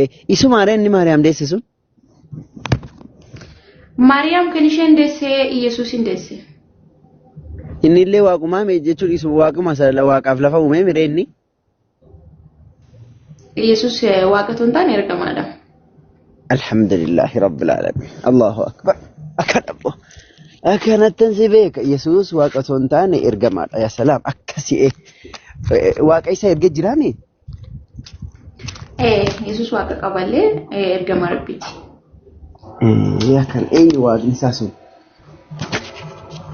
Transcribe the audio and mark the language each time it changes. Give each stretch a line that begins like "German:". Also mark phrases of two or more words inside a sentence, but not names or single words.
Oromo: Isumaadha inni Maariyaam deesse sun? Maariyaam kan isheen deesse Yesuusin deesse. Inni illee waaqumaa jechuun isu waaquma waaqaaf lafa uume mire inni? Yesuus waaqa osoo hin taane ergamaadha.
Arabic: الحمد لله رب العالمين. الله أكبر.
Oromo: Akkanabbo. Akkanattan si beeka Yesuus waaqa osoo hin taane ergamaadha.
Arabic: يا سلام
Oromo: akkasii waaqa isa erge jiraame? Yesuus waaqa qaballee ergamaa rabbiiti. Yaa kan eenyu waaqni isaa sun?